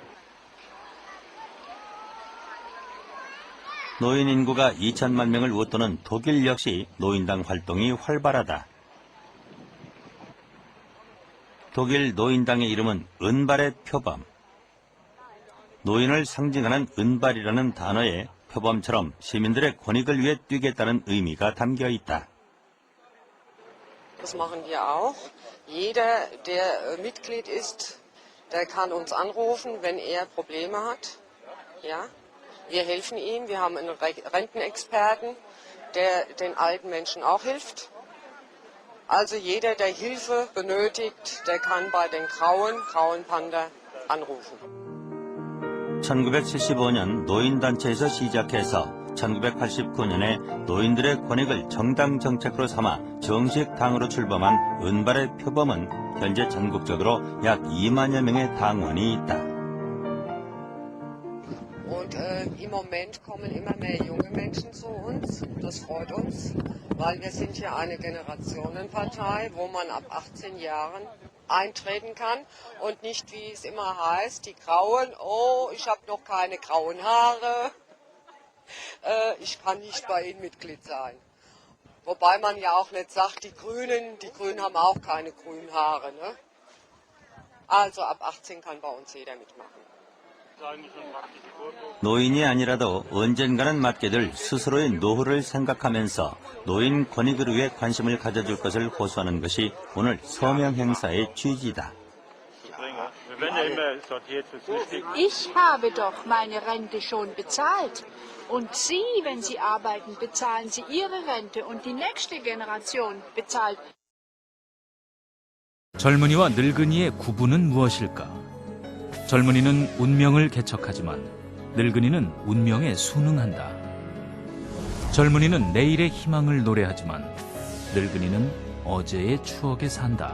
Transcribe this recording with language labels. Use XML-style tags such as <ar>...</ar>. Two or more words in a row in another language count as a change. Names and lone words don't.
<ko>노인 인구가 2천만 명을 웃도는 독일 역시 노인당 활동이 활발하다. 독일 노인당의 이름은 은발의 표범. 노인을 상징하는 은발이라는 단어에 표범처럼 시민들의 권익을 위해 뛰겠다는 의미가 담겨 있다.</ko> <de>Das machen wir auch. Jeder, der Mitglied ist, der kann uns anrufen, wenn er Probleme hat. Ja, wir helfen ihm. Wir haben einen Rentenexperten, der den alten Menschen auch hilft. Also jeder, der Hilfe benötigt, der kann bei den Grauen Panda anrufen.</de> <ko>1975년 노인단체에서 시작해서 1989년에 노인들의 권익을 정당 정책으로 삼아 정식 당으로 출범한 은발의 표범은 현재 전국적으로 약 2만여 명의 당원이 있다.</ko> <de>Und im Moment kommen immer mehr junge Menschen zu uns. Das freut uns, weil wir sind ja eine Generationenpartei, wo man ab 18 Jahren eintreten kann und nicht, wie es immer heißt, die Grauen, oh, ich habe noch keine grauen Haare, ich kann nicht bei Ihnen Mitglied sein. Wobei man ja auch nicht sagt, die Grünen haben auch keine grünen Haare. Ne? Also ab 18 kann bei uns jeder mitmachen.</de> <ko>노인이 아니라도 언젠가는 맡게 될 스스로의 노후를 생각하면서 노인 권익을 위해 관심을 가져줄 것을 호소하는 것이 오늘 서명 행사의 취지다.</ko> <de>Ich habe doch meine Rente schon bezahlt. Und Sie, wenn Sie arbeiten, bezahlen Sie Ihre Rente und die nächste Generation bezahlt.</de> <ko>젊은이와 늙은이의 구분은 무엇일까? 젊은이는 운명을 개척하지만 늙은이는 운명에 순응한다. 젊은이는 내일의 희망을 노래하지만 늙은이는 어제의 추억에 산다.</ko>